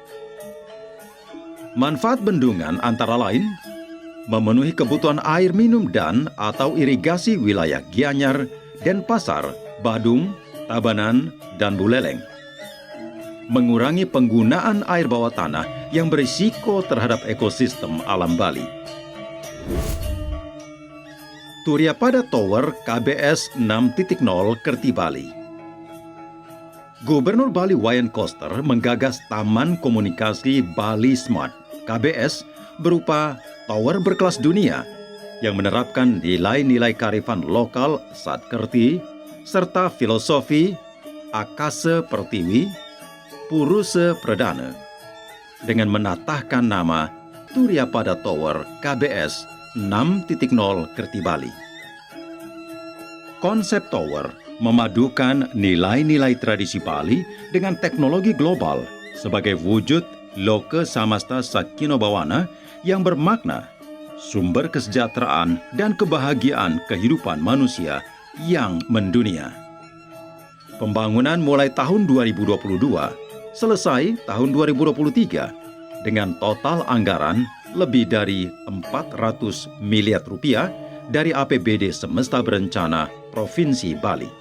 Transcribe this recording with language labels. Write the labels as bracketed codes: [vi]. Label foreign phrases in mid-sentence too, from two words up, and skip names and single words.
[id] Manfaat bendungan antara lain memenuhi kebutuhan air minum dan atau irigasi wilayah Gianyar, Denpasar, Badung, Tabanan, dan Buleleng. Mengurangi penggunaan air bawah tanah yang berisiko terhadap ekosistem alam Bali. Turiapada Tower KBS 6.0 Kerti Bali. Gubernur Bali Wayan Koster menggagas Taman Komunikasi Bali Smart KBS berupa tower berkelas dunia yang menerapkan nilai-nilai kearifan lokal Satkerti serta filosofi Akasa Pertiwi Purusa Pradana dengan menatahkan nama Turiapada Tower KBS 6.0 Kerti Bali. Konsep tower memadukan nilai-nilai tradisi Bali dengan teknologi global sebagai wujud Loka Samasta Satkino Bawana yang bermakna sumber kesejahteraan dan kebahagiaan kehidupan manusia yang mendunia. Pembangunan mulai tahun 2022, selesai tahun 2023 dengan total anggaran lebih dari 400 miliar rupiah dari APBD Semesta Berencana Provinsi Bali.